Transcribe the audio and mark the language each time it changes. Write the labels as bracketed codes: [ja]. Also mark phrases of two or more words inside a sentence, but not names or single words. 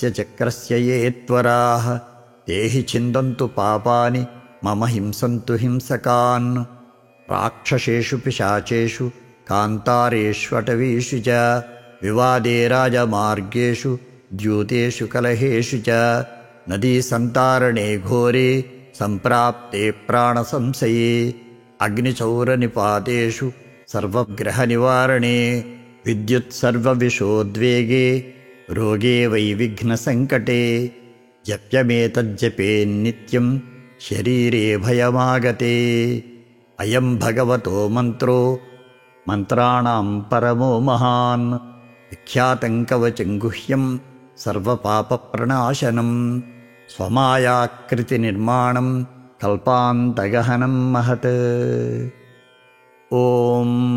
[sa] చక్రస్య యే త్వరాః తే హి ఛిందంతు పాపాని మమ హింసంతు హింసకాన్ రాక్షసేషు పిశాచేషు కాంతారేష్వటవీషు చ వివాదే రాజమార్గేషు ద్యూతేషు కలహేషు చ నదీసంతారణే ఘోరే సంప్రాప్తే ప్రాణసంశయే అగ్నిచౌరనిపాతేషు సర్వగ్రహనివారణే విద్యుత్సర్వవిషోద్వేగే రోగే వై విఘ్నసంకటే జప్యమేతజ్జపేన్నిత్యం शरीरे भयमागते अयं भगवतो मन्त्रो मन्त्राणां परमो महान् विख्यातं कवचं गुह्यं सर्वपापप्रणाशनं स्वमायाकृतिनिर्माणं कल्पान्तगहनं महत् ॐ